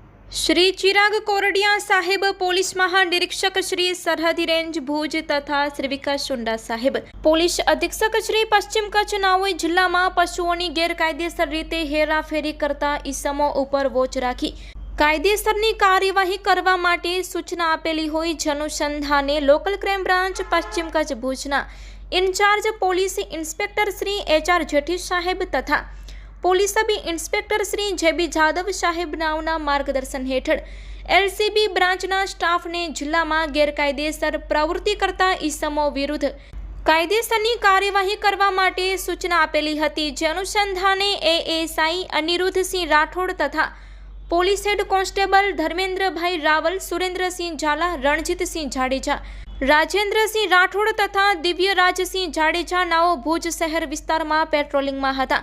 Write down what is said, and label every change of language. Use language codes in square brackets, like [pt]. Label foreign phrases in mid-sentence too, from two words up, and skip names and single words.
[gu] શ્રી ચિરાગ કોરડિયા સાહેબ પોલીસ મહાનિરીક્ષક શ્રી સરહદી રેન્જ ભૂજ તથા શ્રી વિકાસ સુંડા સાહેબ પોલીસ અધીક્ષક શ્રી પશ્ચિમ કચ્છ નાઓએ જિલ્લામાં પશુઓની ગેરકાયદેસર રીતે હેરાફેરી કરતા ઈસમો ઉપર વોચ રાખી કાયદેસરની કાર્યવાહી કરવા માટે સૂચના આપેલી હોઈ અનુસંધાને લોકલ ક્રાઇમ બ્રાંચ પશ્ચિમ કચ્છ ભૂજના ઇન્ચાર્જ પોલીસ ઇન્સ્પેક્ટર શ્રી HR જેઠી સાહેબ તથા પોલીસ સબ ઇન્સ્પેક્ટર શ્રી JB જાદવ સાહેબ નાઓના માર્ગદર્શન હેઠળ LCB બ્રાન્ચના સ્ટાફને જિલ્લામાં ગેરકાયદેસર પ્રવૃત્તિ કરતા ઈસમો વિરુદ્ધ કાયદેસરની કાર્યવાહી કરવા માટે સૂચના આપેલી હતી, જે અનુસંધાને ASI અનિરુદ્ધસિંહ રાઠોડ તથા પોલીસ હેડ કોન્સ્ટેબલ ધર્મેન્દ્રભાઈ રાવલ, સુરેન્દ્રસિંહ ઝાલા, રણજીતસિંહ જાડેજા, રાજેન્દ્રસિંહ રાઠોડ તથા દિવ્યરાજસિંહ જાડેજા નાઓ ભુજ શહેર વિસ્તારમાં પેટ્રોલિંગમાં હતા।